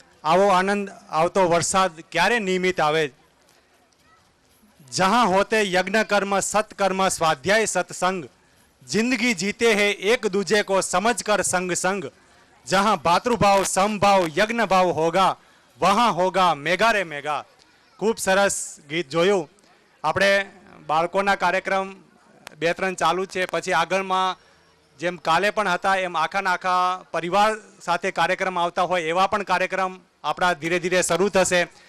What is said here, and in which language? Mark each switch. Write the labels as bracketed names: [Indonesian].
[Gujarati] આવો આનંદ આવતો વરસાદ ક્યારે નિયમિત આવે? [Hindi] જહાં હોતે યજ્ઞ કર્મ સત્કર્મ સ્વાધ્યાય સત્સંગ, जिंदगी जीते हैं एक दूजे को समझ कर संग संग, जहां भातृभाव समभाव यज्ञ भाव होगा वहां होगा मेगा रे मेगा. [Gujarati] खूब सरस गीत જોયું. આપણે બાળકોના કાર્યક્રમ 2-3 ચાલુ છે, પછી આગળમાં જેમ કાલે પણ હતા એમ આખાના આખા પરિવાર સાથે કાર્યક્રમ આવતા હોય એવા પણ કાર્યક્રમ આપણા ધીરે ધીરે શરૂ થશે.